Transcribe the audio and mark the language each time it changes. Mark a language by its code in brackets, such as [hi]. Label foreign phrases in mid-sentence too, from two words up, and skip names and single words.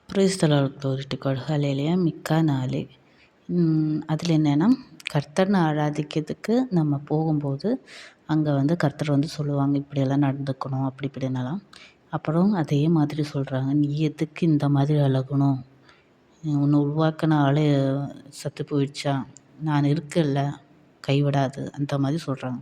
[en] Praise the Lord, glory to God, ഹല്ലേലൂയ. [ta] മിക്ക 4 அதில் என்னென்னா, கர்த்தர்னு ஆராதிக்கிறதுக்கு நம்ம போகும்போது அங்கே கர்த்தர் சொல்லுவாங்க, இப்படியெல்லாம் நடந்துக்கணும் அப்படி இப்படின்னலாம். அப்புறம் அதே மாதிரி சொல்கிறாங்க, நீ எதுக்கு இந்த மாதிரி அழகணும், உன்னை உருவாக்கின ஆளே செத்து போயிடுச்சா, நான் இருக்கல கைவிடாது, அந்த மாதிரி சொல்கிறாங்க.